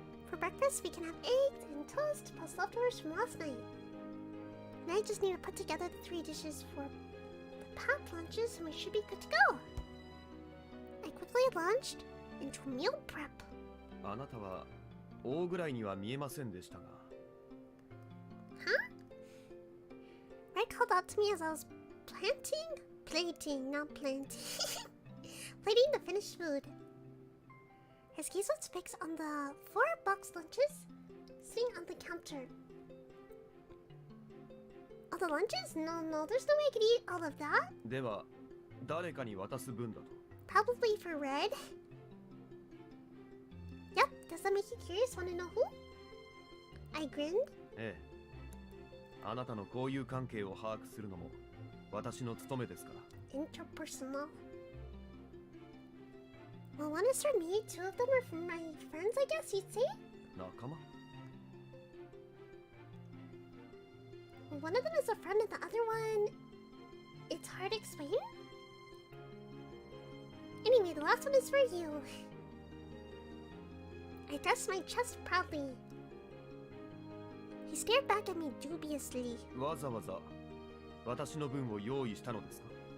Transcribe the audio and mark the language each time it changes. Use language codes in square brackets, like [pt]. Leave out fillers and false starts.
[en] For breakfast, we can have eggs and toast plus leftovers from last night. Now I just need to put together the 3 dishes for the packed lunches and we should be good to go. I quickly launched into meal prep. [ja] あなたは大ぐらいには見えませんでしたが。 [en] Huh? Red called out to me as I was plating, not planting. Plating the finished food. His gaze was fixed on the 4 box lunches sitting on the counter. All the lunches? No, there's no way I could eat all of that. [ja] では、誰かに渡す分だと。 [en] Probably for Red. Yep, does that make you curious? Wanna know who? I grinned. [ja] ええ。あなたの交友関係を把握するのも私の務めですから。 [en] Interpersonal. Well, one is from me, 2 of them are from my friends, I guess you'd say? [ja] 仲間？ [en] Well, one of them is a friend and the other one... It's hard to explain? Anyway, the last one is for you. I thrust my chest proudly. He stared back at me dubiously. [ja] わざわざ私の分を用意したのですか？